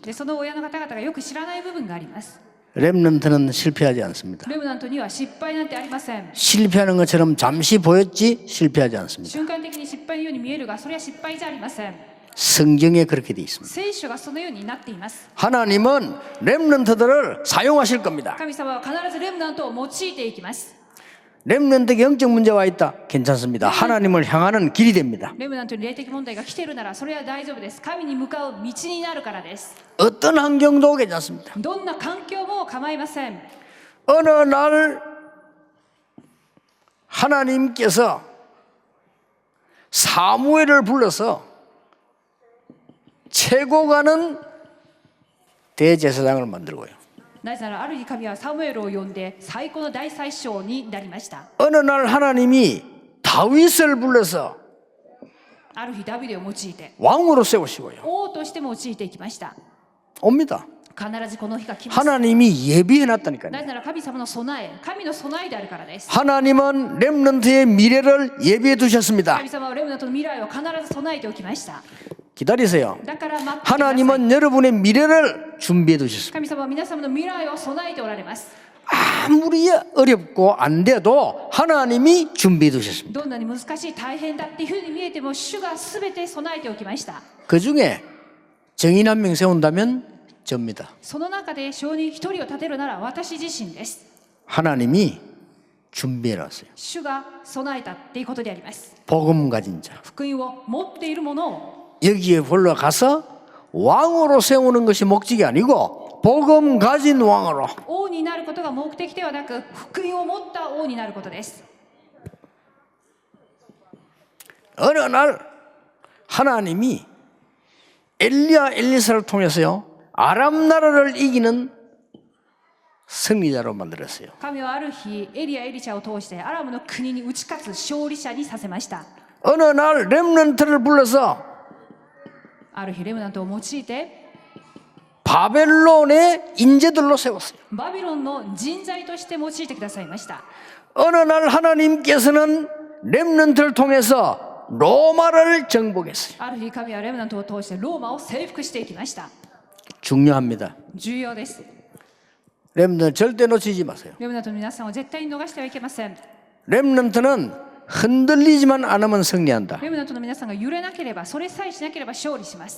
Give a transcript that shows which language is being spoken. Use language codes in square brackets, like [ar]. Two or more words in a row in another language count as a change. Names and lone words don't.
[ja] でその親の方々がよく知らない部分があります。 [ko] 렘넌트는 실패하지 않습니다. [ja] レムナントには失敗なんてありません。 [ko] 실패하는 것처럼 잠시 보였지 실패하지 않습니다. [ja] 瞬間的に失敗のように見えるが、それは失敗じゃありません。 [ko] 성경에 그렇게 돼 있습니다. [ja] 聖書がそのようになっています。 [ko] 하나님은 렘넌트들을 사용하실 겁니다. [ja] 神様は必ずレムナントを用いていきます。 [ko] 렘넌트에 영적 문제가 있다. 괜찮습니다. 하나님을 향하는 길이 됩니다. [ja] レムナントに霊的問題が来ているなら、それは大丈夫です。神に向かう道になるからです。 [ko] 어떤 환경도 괜찮습니다. [ja] どんな環境も構いません。 [ko] 어느 날 하나님께서 사무엘을 불러서 최고 가는 대제사장을 만들고요. [ja] なぜならある日神はサムエルを呼んで最高の大祭司になりました。 [ko] 어느 날 하나님이 다윗을 불러서 [ja] ある日ダビデを用いて [ko] 왕으로 세우시고요. [ja] 王として用いていきました。 [ko] 옵니다. [ja] 必ずこの日が来ます。 [ko] 하나님이 예비해 놨다니까요. [ja] なぜなら神様の備え、神の備えであるからです。 [ko] 하나님은 렘넌트의 미래를 예비해 두셨습니다. [ja] 神様はレムナントの未来を必ず備えておきました。 [ko] 기다리세요. [ja] だから待ってください。 [ko] 하나님은 여러분의 미래를 준비해 두셨습니다. [ja] 神様は皆様の未来を備えておられます。 [ko] 아무리 어렵고 안 돼도 하나님이 준비해 두셨습니다. [ja] どんなに難しい大変だっていうふうに見えても、主がすべて備えておきました。 [ko] 그 중에 정인 한 명 세운다면 접니다. [ja] その中で証人一人を立てるなら私自身です。 [ko] 하나님이 준비해 놨어요. [ja] 主が備えたっていうことであります。 [ko] 복음 가진 자. [ja] 福音を持っているものを [ko] 여기에 올라가서 왕으로 세우는 것이 목적이 아니고 복음 가진 왕으로 [ja] 王になることが目的ではなく、福音を持った王になることです。 [ko] 어느 날 하나님이 엘리야 엘리사를 통해서요 아람 나라를 이기는 승리자로 만들었어요. [ja] 神はある日、エリア・エリシャを通してアラムの国に打ち勝つ勝利者にさせました。 [ko] 어느 날 렘넌트를 불러서 [ja] ある日、レムナントを用いて [ko] 바벨론의 인재들로 세웠어요. [ja] バビロンの人材として用いてくださいました。 [ko] 어느 날 하나님께서는 렘넌트를 통해서 로마를 정복했어요. [ja] ある日、神はレムナントを通してローマを征服していきました。 [ko] 중요합니다. [ja] 重要です。 [ko] 렘넌트 절대 놓치지 마세요. [ja] レムナントの皆さんを絶対に逃してはいけません。 [ko] 렘넌트는 흔들리지만 않으면 승리한다. [ja] レムナントの皆さんが揺れなければ、それさえしなければ勝利します。